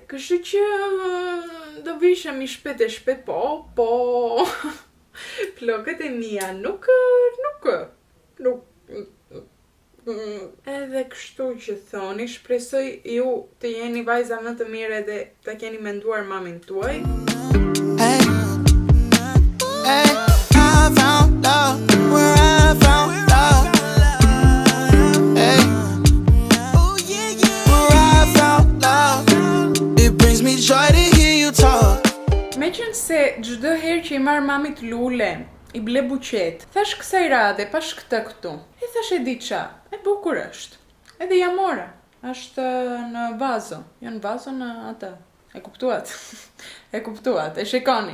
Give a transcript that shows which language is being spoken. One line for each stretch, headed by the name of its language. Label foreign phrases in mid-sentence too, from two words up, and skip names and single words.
Albanian: Kështu që do vishem i shpejt, po. Flokët e mia nuk edhe kështu që thoni, shpresoj ju të jeni vajza më të mirë edhe të keni menduar mamin tuaj.
English: Hey, I found love where I found love. Hey, where I found love. It brings me joy to hear you talk.
Albanian: Meqense çdo herë që i marr mamit lule, i ble buqet, thash kësaj rade, pash këtë këtu. E thash e di qa, e bukur është. Edhe ja mora, është në vazo, jo në vazo në atë, E kuptuat? E kuptuat, e shikoni.